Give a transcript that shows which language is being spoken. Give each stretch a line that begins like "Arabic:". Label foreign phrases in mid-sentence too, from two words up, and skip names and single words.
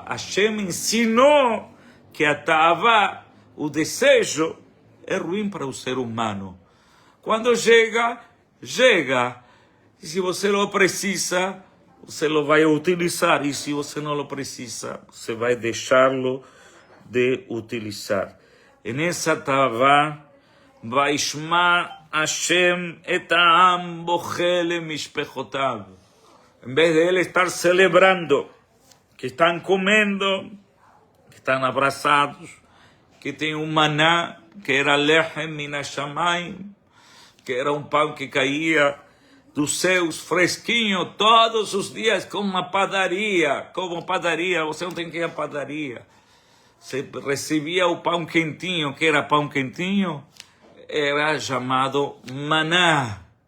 Portuguese: Hashem ensinou que a ta'avá, o desejo, é ruim para o ser humano. Quando chega, chega. E se você não precisa, você não vai utilizar. E se você não precisa, você vai deixá-lo de utilizar. E nessa ta'avá,
Hebrew: וישמע השם את העם בוכל משפחתיו.
Portuguese: Em vez de ele estar celebrando, que estão comendo, que estão abraçados, que tem um maná, que era
Hebrew: לחם מן השמים,
Portuguese: que era um pão que caía dos céus fresquinho todos os dias, como uma padaria, você não tem que ir à padaria. Você recebia o pão quentinho, que era pão quentinho, era chamado maná.